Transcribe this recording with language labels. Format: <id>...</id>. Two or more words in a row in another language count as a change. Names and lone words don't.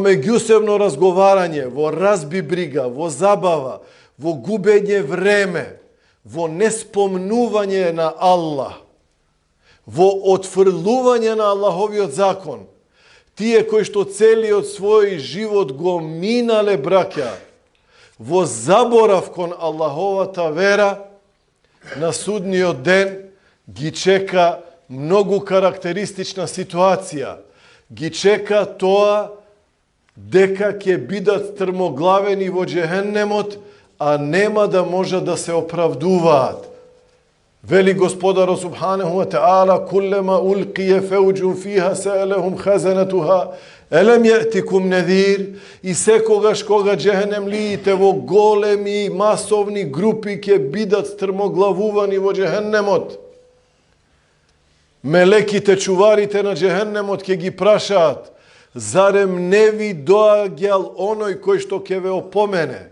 <mk>меѓусебно разговарање, во разби брига, во забава, во губење време, во неспомнување на Аллах, во отфрлување на Аллаховиот закон, тие кои што целиот свој живот го минале, браќа, во заборав кон Аллаховата вера, на судниот ден ги чека многу карактеристична ситуација. Ги чека тоа дека ќе бидат трмоглавени во джехеннемот, а нема да може да се оправдуваат. Вели Господарот</mk> <ar>سبحانه وتعالى كلما ألقي فيها فوج سألهم خزنتها ألم يأتكم نذير",</ar> <mk>и секогаш кога джехенемлиите во големи масовни групи ќе бидат трмоглавувани во джехеннемот, мелеките, чуварите на джехеннемот ќе ги прашаат: "Зарем не ви доаѓал оној кој што ќе ве опомене?"</mk>